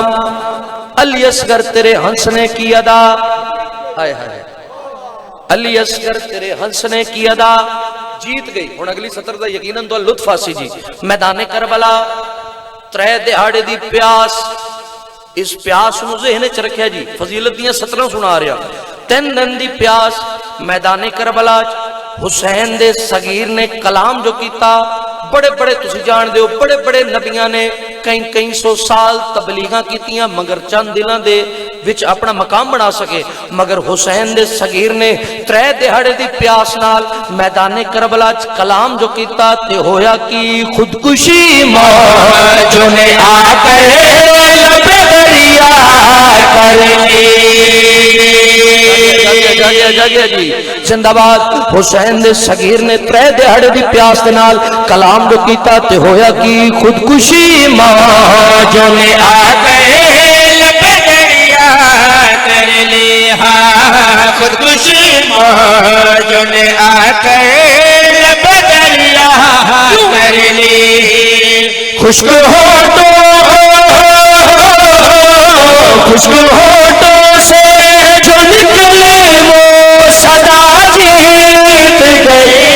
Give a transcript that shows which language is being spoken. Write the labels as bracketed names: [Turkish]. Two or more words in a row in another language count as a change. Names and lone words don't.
[Urdu] علی اصغر تیرے ہنسنے کی ادا، ہائے ہائے علی اصغر تیرے ہنسنے کی ادا جیت گئی۔ [Punjabi] ہن اگلی سطر دا یقیناً تو لطف آسی جی۔ میدان کربلا ترے دہاڑے دی پیاس، اس پیاس نو ذہن وچ رکھیا جی، فضیلت دیاں سطراں سنا رہا، 3 دن دی پیاس میدان کربلا، حسین دے صغیر نے کلام جو کیتا بڑے بڑے تسی جان دیو بڑے بڑے نبیاں نے کئی سو سال تبلیغاں کیتیاں مگر چند دلاں دے وچ اپنا مقام بنا سکے مگر حسین دے صغیر نے 3 دہاڑے دی پیاس نال میدان کربلا چ کلام جو کیتا تے ہویا کی خودکشی [Urdu] موجوں نے آ کر لب دریا کر لی [Punjabi] جی زندہ باد حسین دے صغیر نے 3 دہاڑے دی پیاس دے نال کلام جو کیتا تے ہویا کی خودکشی [Urdu] موجوں نے آ کر لب دریا کر لی خودکشی موجوں نے آ کر لب دریا کر لی خشک ہوٹوں سے جو نکلے وہ صدا جیت گئی